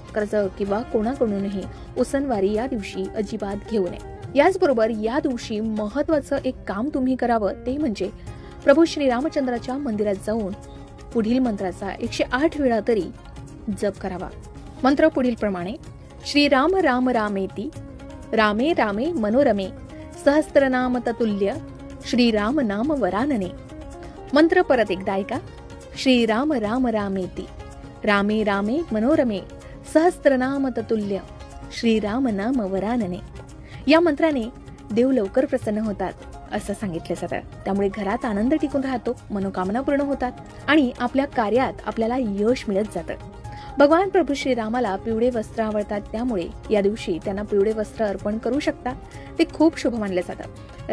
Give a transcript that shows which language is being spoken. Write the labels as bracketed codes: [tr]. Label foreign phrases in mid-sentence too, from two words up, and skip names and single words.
[mr] कर्ज किंवा कोणाकडूनही उसनवारी या दिवशी अजिबात घेऊ नये। याचबरोबर या दिवशी महत्त्वाचं एक काम तुम्ही करावं ते म्हणजे प्रभू श्री रामचंद्राच्या मंदिरात जाऊन पुढील मंत्राचा 108 वेळा तरी जप करावा। मंत्र पुढील प्रमाणे: [sa] श्री राम राम रामेती रामे रामे मनोरमे सहस्त्रनाम ततुल्य श्री राम नाम वरानने। [mr] मंत्र परत एकदा ऐका: [sa] श्री राम राम रामेती रामे रामे मनोरमे सहस्त्रनाम ततुल्य श्री राम नाम वरानने। [mr] या मंत्राने देव लवकर प्रसन्न होतात असं सांगितलं जातं। त्यामुळे घरात आनंद टिकून राहतो, मनोकामना पूर्ण होतात आणि आपल्या कार्यात आपल्याला यश मिळत जातं। भगवान प्रभू श्रीरामाला पिवळे वस्त्र आवडतात, त्यामुळे या दिवशी त्यांना पिवळे वस्त्र अर्पण करू शकता, ते खूप शुभ मानले जातं।